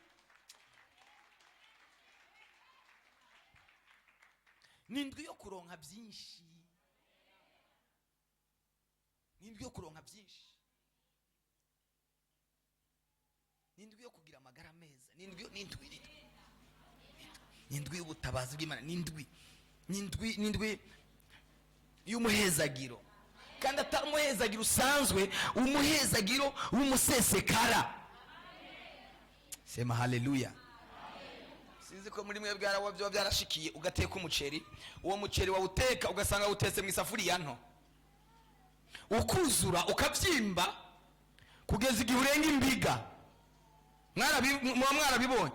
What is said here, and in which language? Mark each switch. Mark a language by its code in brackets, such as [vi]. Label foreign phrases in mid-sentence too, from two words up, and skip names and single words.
[rn] yo kuronka byinshi, ni indwi yo kuronka byinshi, ni indwi yo kugira amagara meza, ni indwi y'ubutabazi bw'Imana, ni indwi y'umuhezagiro, kandi atari umuhezagiro usanzwe, umuhezagiro w'umusesekara. [sw] Sema haleluya. [rn] Sinzi ko muri mwe byo byarashikiye ugateka umuceri, uwo muceri wawuteka ugasanga wutetse mu isafuriya nto, ukuzura ukabyimba kugeza igihe urenga imbiga. Mwarabibonye?